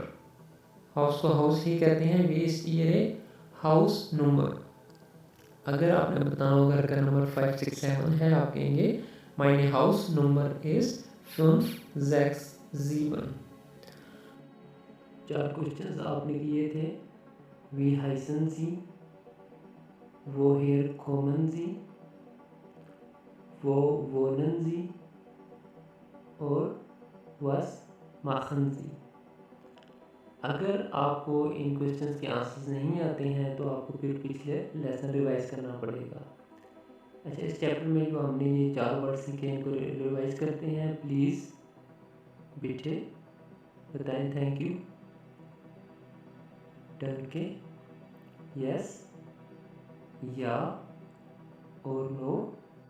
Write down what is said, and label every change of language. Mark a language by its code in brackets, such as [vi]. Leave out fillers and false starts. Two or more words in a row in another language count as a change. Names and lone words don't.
[hi] हाउस को हाउस ही कहते हैं, [de] wie ist Ihre Hausnummer. [hi] अगर आपने बताना हो घर का नंबर 5, 6, 7 है आप कहेंगे [en] my house number is 5, 6, 7. [hi] 4 क्वेश्चंस आपने किए थे। [de] wie heißen Sie, woher kommen Sie, wo wohnen Sie और was machen Sie। [hi] अगर आपको इन क्वेश्चंस के आंसर्स नहीं आते हैं तो आपको फिर पिछले लेसन रिवाइज करना पड़ेगा। अच्छा, इस चैप्टर में जो हमने ये 4 वर्ड सीखे हैं इनको रिवाइज करते हैं। प्लीज़ बेटे बताएं [en] thank you, [hi] danke, यस, या और नो,